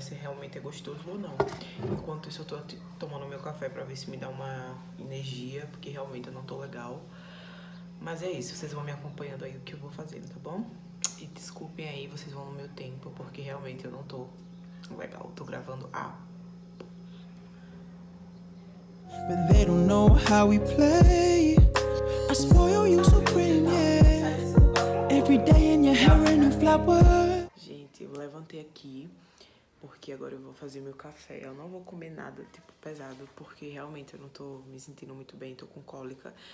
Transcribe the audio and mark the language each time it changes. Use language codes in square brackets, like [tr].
[pt] Se realmente é gostoso ou não. Enquanto isso eu tô tomando meu café pra ver se me dá uma energia, porque realmente eu não tô legal. Mas é isso, vocês vão me acompanhando aí o que eu vou fazendo, tá bom? E desculpem aí, vocês vão no meu tempo, porque realmente eu não tô legal. Tô gravando [en] But they don't know how we play. I spoil you supreme, yeah. Every day in your hair a new flower. [pt] Gente, eu levantei aqui porque agora eu vou fazer meu café. Eu não vou comer nada, tipo, pesado, porque realmente eu não tô me sentindo muito bem, tô com cólica.